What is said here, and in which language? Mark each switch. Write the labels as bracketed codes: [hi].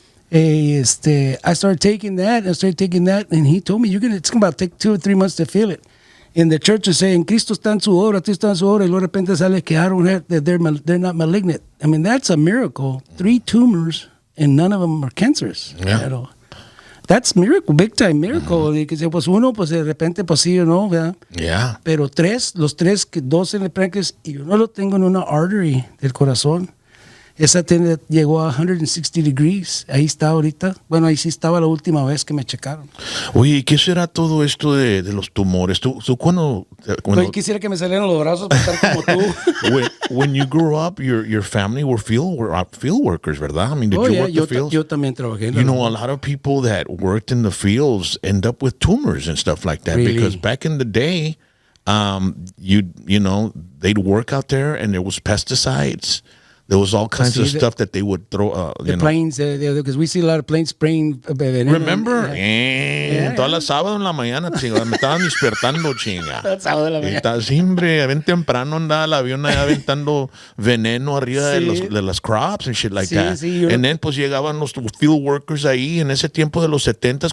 [en] I started taking that, and he told me, it's about to take 2 or 3 months to feel it. In the church, saying, [es] Cristo está en su obra, Cristo está en su obra, y luego de repente sale que [en] they're not malignant. I mean, that's a miracle. 3 tumors, and none of them are cancerous. Yeah. [es] Pero [en] that's miracle, big time miracle. [es] Y que pues uno, pues de repente, pues sí o no, ¿verdad? [en] Yeah. [es] Pero 2 en el páncreas, y yo no lo tengo en una artery del corazón. Esa llegó a 160 degrees. Ahí está ahorita. Bueno, ahí sí estaba la última vez que me checaron. Oye, ¿qué será todo esto de los tumores? ¿Tú cuando Yo quisiera que me salieran los brazos para estar como tú. [en] when you grew up, your family were field workers, ¿verdad? I mean, did you work the fields? [es] Yo también trabajé. [en] You know, a lot of people that worked in the fields end up with tumors and stuff like that. Really? Because back in the day, you know, they'd work out there and there was pesticides. There was all kinds of stuff that they would throw. Planes, because we see a lot of planes spraying veneno. Remember? [es] Todas las sábados en la mañana, chinga, me estaban despertando, chinga. Sábado en la mañana. Siempre, bien temprano andaba el avión allá aventando veneno arriba de las [en] crops and shit like that. [es] Sí, [en] and then, [es] pues, llegaban los field workers ahí en ese tiempo de los 70s.